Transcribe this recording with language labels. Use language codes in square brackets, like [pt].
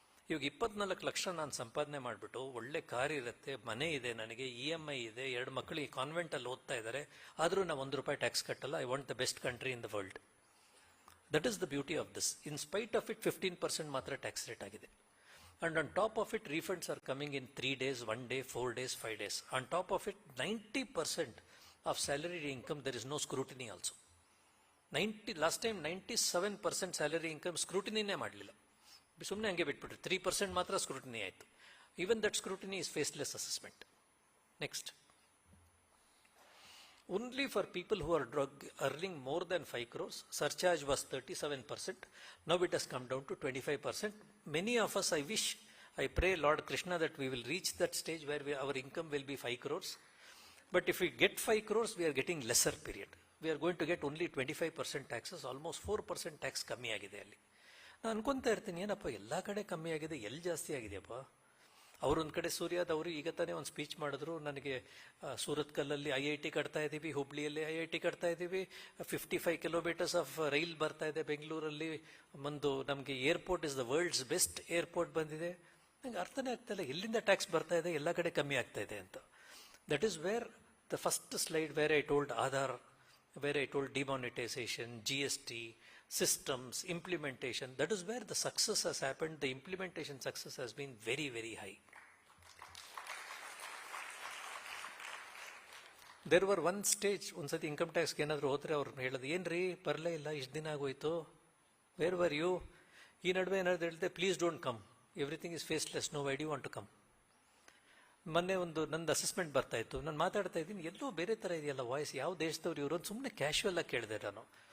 [kn] ಇವಾಗ 24 ಲಕ್ಷ ನಾನು ಸಂಪಾದನೆ ಮಾಡಿಬಿಟ್ಟು ಒಳ್ಳೆ ಕಾರ್ ಇರುತ್ತೆ, ಮನೆ ಇದೆ ನನಗೆ, EMI ಇದೆ, 2 ಮಕ್ಕಳಿಗೆ ಕಾನ್ವೆಂಟಲ್ಲಿ ಓದ್ತಾ ಇದ್ದಾರೆ, ಆದರೂ ನಾವು ₹1 ಟ್ಯಾಕ್ಸ್ ಕಟ್ಟಲ್ಲ. [en] I want the best country in the world. That is the beauty of this. In spite of it [kn] 15% ಮಾತ್ರ ಟ್ಯಾಕ್ಸ್ ರೇಟ್ ಆಗಿದೆ. [en] And on top of it, refunds are coming in 3 days, 1 day, 4 days, 5 days. On top of it, 90% of salary income, there is no scrutiny also. Last time 97% salary income scrutiny- [kn] ನೇ ಮಾಡಲಿಲ್ಲ, ಸುಮ್ಮನೆ ಹಂಗೆ ಬಿಟ್ಬಿಟ್ರು. 3% ಮಾತ್ರ scrutiny ಆಯಿತು. [en] Even that scrutiny is faceless assessment. Next. Only for people who are earning more than 5 crores, surcharge was 37%. Now it has come down to 25%. Many of us, I pray Lord Krishna that we will reach that stage where our income will be 5 crores. But if we get 5 crores, we are getting lesser period. We are going to get only 25% taxes, almost 4% tax [kn] ಕಮ್ಮಿ ಆಗಿದೆ ಅಲ್ಲಿ. ನಾನು ಅನ್ಕೊಂತಾ ಇರ್ತೀನಿ, ಏನಪ್ಪ ಎಲ್ಲ ಕಡೆ ಕಮ್ಮಿ ಆಗಿದೆ, ಎಲ್ಲಿ ಜಾಸ್ತಿ ಆಗಿದೆಯಪ್ಪ? ಅವರೊಂದು ಕಡೆ ಸೂರ್ಯಾದವರು ಈಗ ತಾನೇ ಒಂದು ಸ್ಪೀಚ್ ಮಾಡಿದ್ರು, ನನಗೆ ಸೂರತ್ ಕಲ್ಲಲ್ಲಿ IIT ಕಟ್ತಾ ಇದ್ದೀವಿ, ಹುಬ್ಳಿಯಲ್ಲಿ IIT ಕಟ್ತಾ ಇದ್ದೀವಿ, [en] 55 kilometres of rail [kn] ಬರ್ತಾ ಇದೆ ಬೆಂಗಳೂರಲ್ಲಿ, ಒಂದು ನಮಗೆ airport [en] is the world's best airport [kn] ಬಂದಿದೆ. ನಂಗೆ ಅರ್ಥನೇ ಆಗ್ತಾ ಇಲ್ಲ ಎಲ್ಲಿಂದ ಟ್ಯಾಕ್ಸ್ ಬರ್ತಾ ಇದೆ, ಎಲ್ಲ ಕಡೆ ಕಮ್ಮಿ ಆಗ್ತಾ ಇದೆ ಅಂತ. [en] That is where the first slide where I told Aadhaar, where I told demonetization, GST, systems, implementation, that is where the success has happened. The implementation success has been very, very high. There were one stage, [kn] ಒಂದ್ಸತಿ income ಟ್ಯಾಕ್ಸ್ಗೆ ಏನಾದರೂ ಹೋದ್ರೆ ಅವ್ರು ಹೇಳೋದು, ಏನ್ರಿ ಬರಲೇ ಇಲ್ಲ, ಇಷ್ಟು ದಿನ ಆಗೋಯ್ತು, [en] Where were you? [kn] ಈ ನಡುವೆ ಏನಾದ್ರು ಹೇಳಿದೆ, [en] Please don't come, everything is faceless, no why do you want to come. [kn] ಮೊನ್ನೆ ನಂದು ಅಸೆಸ್ಮೆಂಟ್ ಬರ್ತಾ ಇತ್ತು, ನಾನು ಮಾತಾಡ್ತಾ ಇದ್ದೀನಿ, ಎಲ್ಲೋ ಬೇರೆ ಥರ ಇದೆಯಲ್ಲ ವಾಯ್ಸ್, ಯಾವ ದೇಶದವ್ರು ಇವರು ಅಂತ ಸುಮ್ಮನೆ ಕ್ಯಾಶುವಲ್ ಆಗಿ ಕೇಳಿದೆ ನಾನು.